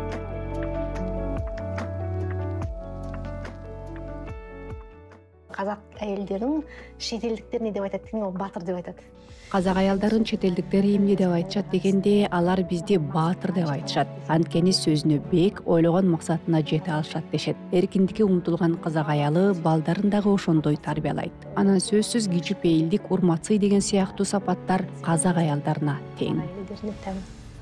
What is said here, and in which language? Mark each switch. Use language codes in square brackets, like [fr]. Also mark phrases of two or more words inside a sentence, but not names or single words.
[kk] Қазақ әйелдердің шетелдіктер не деп айтады дегенде ол батыр деп айтады. [ky] Казак аялдарын чет элдиктер эмне деп айтышат дегенде, алар бизди баатыр деп айтышат. Анткени сөзүнө бек, ойлогон максатына жете алышат дешет. Эркиндикке умтулган казак аялы балдарын дагы ошондой тарбиялайт. Анан сөзсүз кичипейилдик, урматсый деген сыяктуу сапаттар казак аялдарына тең.